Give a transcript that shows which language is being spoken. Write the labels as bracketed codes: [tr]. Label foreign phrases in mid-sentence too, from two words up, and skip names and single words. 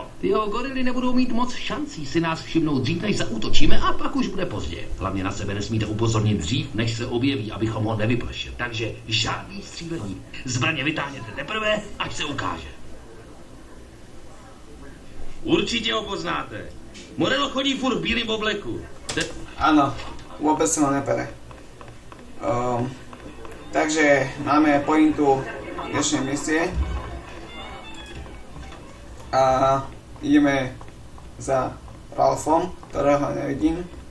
[cs] Ty jeho gorily nebudou mít moc šancí si nás všimnout dřív, než zaútočíme a pak už bude pozdě. Hlavně na sebe nesmíte upozornit dřív, než se objeví, abychom ho nevyplašili. Takže žádný střílení. Zbraně vytáhněte teprve, až se ukáže. Určitě ho poznáte. Morello chodí furt v bílém obleku. [sk] Áno, vôbec sa ma nepere. Takže máme pointu dnešnej misie. A ideme za Ralfom, ktorého nevidím.